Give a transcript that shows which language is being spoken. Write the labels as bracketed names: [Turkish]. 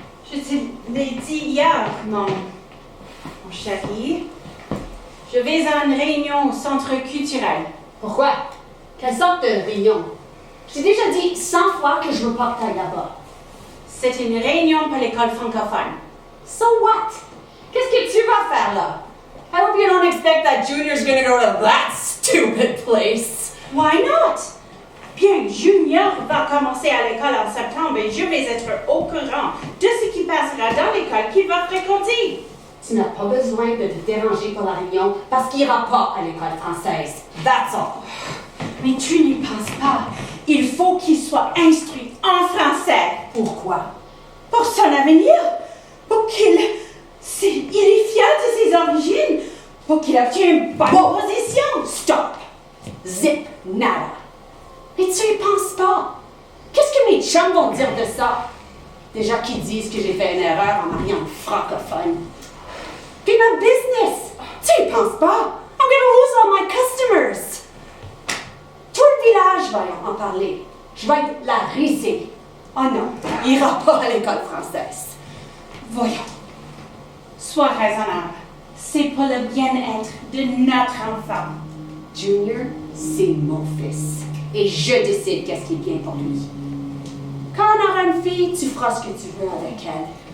[French] Je te l'ai dit hier, mon chéri. Je vais à une réunion au centre culturel. Pourquoi? Quelle sorte de réunion? J'ai déjà dit 100 fois que je veux pas que t'ailles là-bas. C'est une réunion pour l'école francophone. [English] So what? [French] Qu'est-ce que tu vas faire là? [English] I hope you don't expect that Junior's gonna go to that stupid place. Why not? [French] Bien, Junior va commencer à l'école en septembre et je vais être au courant de ce qui passera dans l'école qu'il va fréquenter. Tu n'as pas besoin de te déranger pour la réunion parce qu'il n'ira pas à l'école française. [English] That's all. [French] Mais tu n'y penses pas. Il faut qu'il soit instruit en français. Pourquoi? Pour son avenir. Pour qu'il... Il est fier de ses origines. Pour qu'il obtienne une bonne position. [English] Stop! Zip, nada. [French] Mais tu y penses pas. Qu'est-ce que mes chums vont dire de ça? Déjà qu'ils disent que j'ai fait une erreur en mariant une francophone. Puis ma business! Tu y penses pas? [English] I'm gonna lose all my customers! [French] Tout le village va en parler. Je vais être la risée. Oh non, il ira pas à l'école française. Voyons. Sois raisonnable. C'est pour le bien-être de notre enfant. Junior, c'est mon fils. Et je décide qu'est-ce qui est bien pour lui. Quand on aura une fille, tu feras ce que tu veux avec elle.